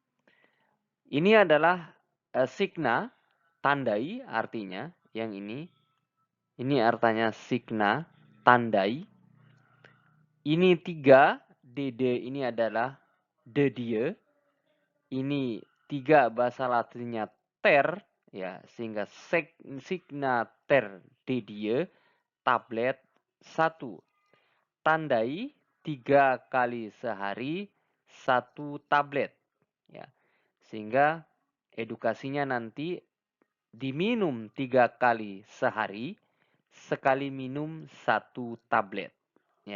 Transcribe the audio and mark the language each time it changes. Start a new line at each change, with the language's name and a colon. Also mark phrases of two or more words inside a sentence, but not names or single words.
Indonesian: Ini adalah signa, tandai artinya yang ini. Ini artinya signa, tandai. Ini 3, DD ini adalah
Latin: de dia.
Indonesian: Ini 3 bahasa latinnya ter, ya, sehingga
Latin: signa ter de dia,
Indonesian: tablet 1. Tandai 3 kali sehari 1 tablet, ya. Sehingga edukasinya nanti diminum 3 kali sehari, sekali minum 1 tablet, ya.